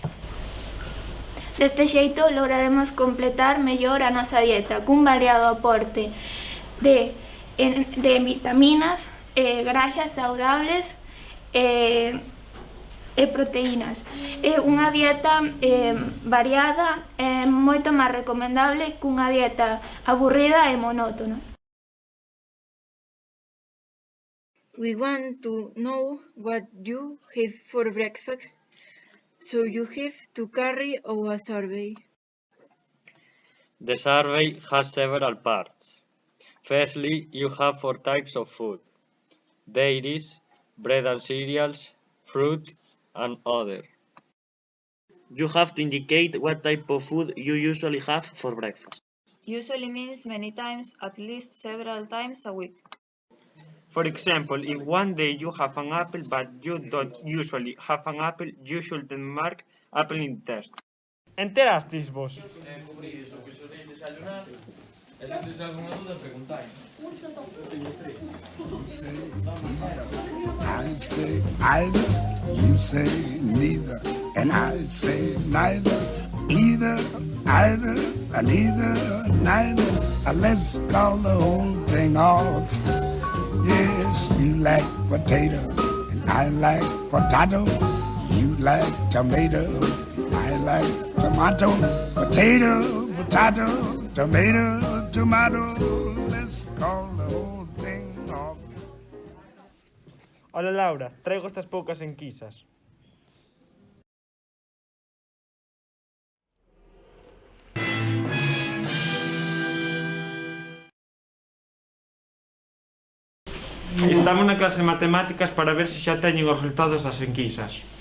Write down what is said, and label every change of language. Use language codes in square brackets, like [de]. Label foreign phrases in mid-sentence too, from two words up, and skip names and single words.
[gl] Deste xeito lograremos completar mellor a nosa dieta cun variado aporte de vitaminas, graxas saudables e proteínas. Unha dieta variada é moito máis recomendable que unha dieta aburrida e monótona. [en] We want to know what you have for breakfast, so you have to carry out a survey. The survey has several parts. Firstly, you have 4 types of food: dairies, bread and cereals, fruit, and other. You have to indicate what type of food you usually have for breakfast. Usually means many times, at least several times a week. For example, if one day you have an apple but you don't usually have an apple, you should mark apple in the test. [gl] Enterastes vos? Cubrir iso que [es] soléis desayunar, [gl] e se tedes algunha dúda, preguntai. [en] I say either, you say neither, and I say neither, either, either, and either, neither. Let's call the whole thing off. Yes, you like potato, and I like potato. You like tomato, I like tomato. Potato, potato, tomato, tomato. Let's call the whole thing off. [gl] Ola Laura, traigo estas poucas enquisas. Estamos na clase de matemáticas para ver se xa teñen os resultados das enquisas.